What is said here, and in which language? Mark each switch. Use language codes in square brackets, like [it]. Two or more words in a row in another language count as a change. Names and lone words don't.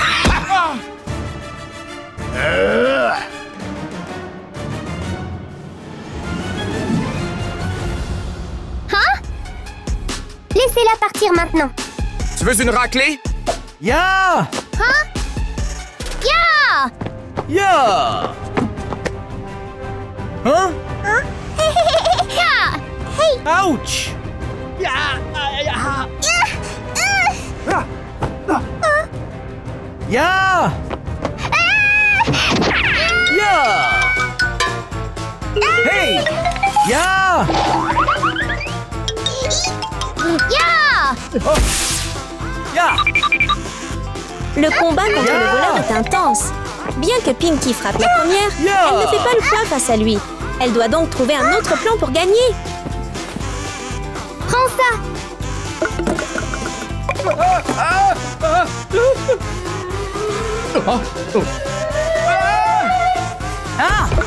[fr] Hein? Laissez-la partir maintenant. Tu veux une raclée? Ya! Hein? Ya! Ya! Hein? Ya! Hey! Ouch! Ya! Ya! Hey! Ya! Ya! Oh! Ya! Le combat contre le voleur est intense. Bien que Pinky frappe la première, elle ne fait pas le poids face à lui. Elle doit donc trouver un autre plan pour gagner. Prends ça! Ah!